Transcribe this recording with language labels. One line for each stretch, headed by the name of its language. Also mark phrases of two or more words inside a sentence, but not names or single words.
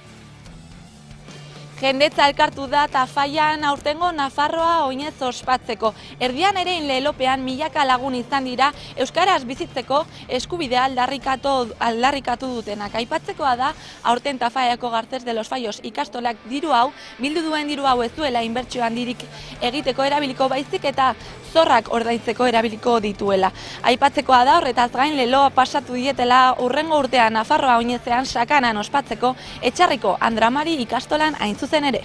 Basque: Jendetza elkartu da Tafallan aurtengo Nafarroa oinez ospatzeko. Erdian ere lelopean milaka lagun izan dira euskaraz bizitzeko eskubidea aldarrikatu dutenak. Aipatzekoa da aurten Tafallako Garces de los Fallos ikastolak diru hau, bildu duen diru hau ez duela inbertsio handirik egiteko erabiliko baizik eta zorrak ordaintzeko erabiliko dituela. Aipatzekoa da horretaz gain leloa pasatu dietela urrengo urtean Nafarroa oinezean sakanan ospatzeko Etxarriko Andramari ikastolan hain zuzen ere.